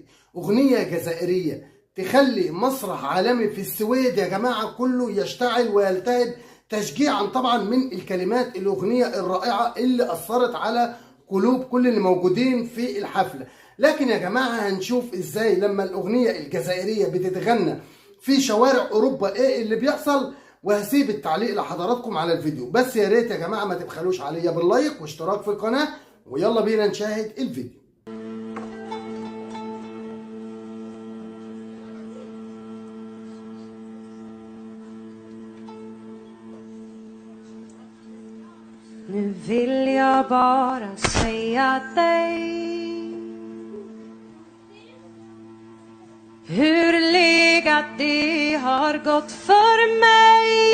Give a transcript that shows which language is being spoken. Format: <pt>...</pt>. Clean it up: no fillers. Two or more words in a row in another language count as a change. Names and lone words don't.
<ar>أغنية جزائرية تخلي مسرح عالمي في السويد يا جماعة كله يشتعل ويلتهب تشجيعا طبعا من الكلمات الأغنية الرائعة اللي أثرت على قلوب كل اللي موجودين في الحفلة. لكن يا جماعة هنشوف ازاي لما الأغنية الجزائرية بتتغنى في شوارع أوروبا ايه اللي بيحصل، وهسيب التعليق لحضراتكم على الفيديو. بس يا ريت يا جماعة ما تبخلوش عليا باللايك واشتراك في القناة، ويلا بينا نشاهد الفيديو.</ar> <sv>Nu vill jag bara säga dig hur legat det har gått för mig.</sv>